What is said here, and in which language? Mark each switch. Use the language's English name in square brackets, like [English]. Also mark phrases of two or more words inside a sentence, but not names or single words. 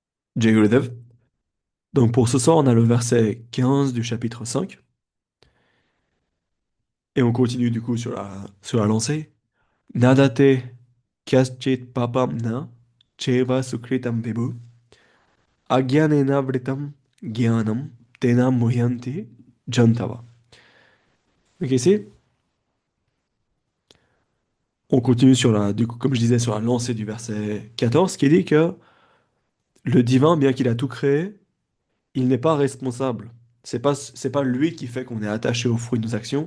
[Sanskrit] जय गुरुदेव. [French] Donc pour ce soir, on a le verset 15 du chapitre 5. Et on continue du coup sur la lancée. [Sanskrit] नादत्ते कस्यचित् पापं न चैव सुकृतं विभुः अज्ञानेन वृतं ज्ञानं तेन मुह्यन्ति जन्तवः. [French] Donc ici, on continue du coup, comme je disais, sur la lancée du verset 14, qui dit que le divin, bien qu'il a tout créé, il n'est pas responsable. C'est pas lui qui fait qu'on est attaché au fruit de nos actions.